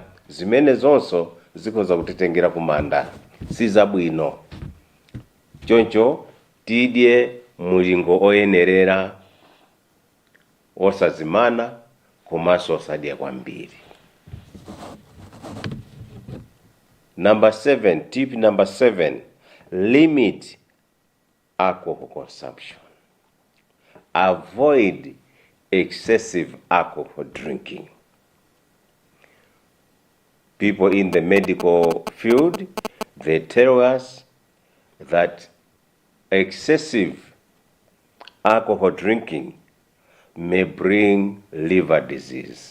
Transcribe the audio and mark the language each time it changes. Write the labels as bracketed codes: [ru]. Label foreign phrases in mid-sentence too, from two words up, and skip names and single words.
[ny] Zimene zonso zikhoza kutitengera kumanda, si zabwino. Choncho tidye mulingo oyenerera, osazimana komanso osadya kwambiri. [en] Number 7, tip number 7, limit alcohol consumption. Avoid excessive alcohol drinking. People in the medical field, they tell us that excessive alcohol drinking may bring liver disease.